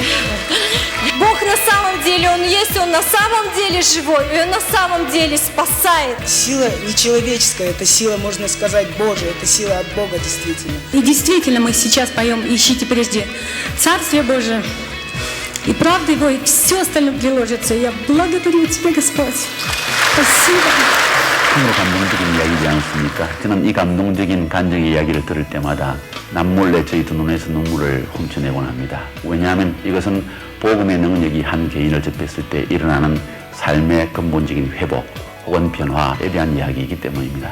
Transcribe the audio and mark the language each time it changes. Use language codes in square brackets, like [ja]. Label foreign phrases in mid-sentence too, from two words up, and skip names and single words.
[ru] Бог на самом деле, Он есть, Он на самом деле живой, и Он на самом деле спасает. Сила нечеловеческая, это сила, можно сказать, Божия, это сила от Бога действительно. И действительно мы сейчас поем «Ищите прежде Царствие Божие». И правда Его, и все остальное приложится. Я благодарю Тебя, Господь. Спасибо. [ko] 정말 감동적인 이야기지 않습니까? 저는 이 감동적인 간증의 이야기를 들을 때마다 남몰래 저희 두 눈에서 눈물을 훔쳐내곤 합니다. 왜냐하면 이것은 복음의 능력이 한 개인을 접했을 때 일어나는 삶의 근본적인 회복 혹은 변화에 대한 이야기이기 때문입니다.